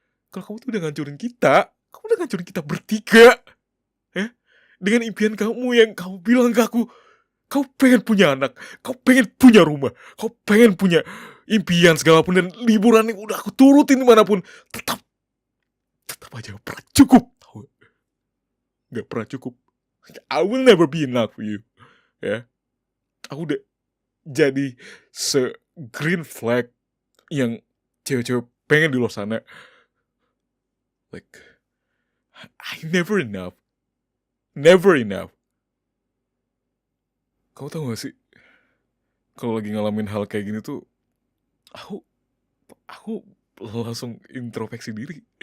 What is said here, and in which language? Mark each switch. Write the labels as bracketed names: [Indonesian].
[Indonesian] Kalau kamu tuh kamu udah ngancurin kita bertiga, ya? Dengan impian kamu yang kamu bilang ke aku, kau pengen punya anak, kau pengen punya rumah, kau pengen punya impian segala pun dan liburan yang udah aku turutin dimanapun, tetap tetap aja gak pernah cukup, tahu? Gak pernah cukup. [English] I will never be enough for you, ya. [Indonesian] Aku udah jadi green flag yang cewek-cewek pengen di luar sana. [English] Like, I never enough. Never enough. [Indonesian] Kamu tau gak sih, kalau lagi ngalamin hal kayak gini tuh, aku aku langsung introspeksi diri.